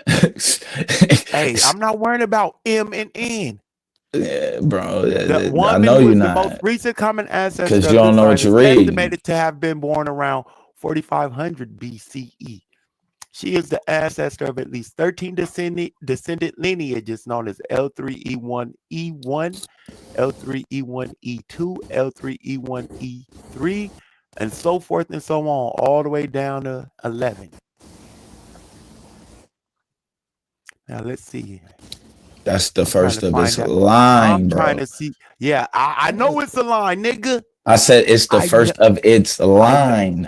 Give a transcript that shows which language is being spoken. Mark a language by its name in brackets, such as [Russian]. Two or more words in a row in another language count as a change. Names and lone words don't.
[English] Hey, I'm not worrying about M and N. Yeah, bro. The I woman know who you're is the most not, recent common ancestor because you of don't this know line what is you're reading. estimated to have been born around 4500 BCE. She is the ancestor of at least 13 descendant lineages known as L3E1E1, L3E1E2, L3E1E3, and so forth and so on, all the way down to 11. Now let's see. That's the I'm trying first to of its find out. line, I'm trying bro. to see. Yeah, I know it's a line, nigga. I said it's the I know. first of its line.